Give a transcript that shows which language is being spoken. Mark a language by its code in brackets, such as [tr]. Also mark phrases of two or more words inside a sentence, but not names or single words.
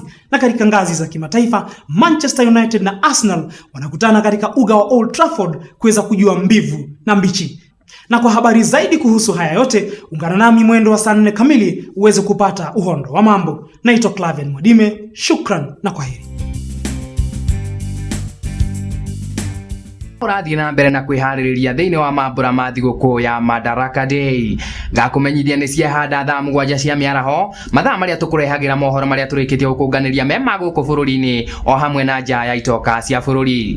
[sw] Na katika ngazi za kimataifa, Manchester United na Arsenal wanakutana katika uga wa Old Trafford kuweza kujua mbivu na mbichi. Na kwa habari zaidi kuhusu haya yote, ungana nami mwendo wa saa 4 kamili uweze kupata uhondo wa mambo. Naitwa Claven Mwadime, shukran na kwaheri. [ki] Urathi na mbere na kwihaririria thiini wa mambura ma thiguku ya Madaraka Day. Ngakumenyithia ni ciehanda thaa 7 cia miaraho, mathaa maria tukurehagira mohoro maria turikitie gukunganiria mema guku bururi-ini o hamwe na nja ya itoka cia bururi.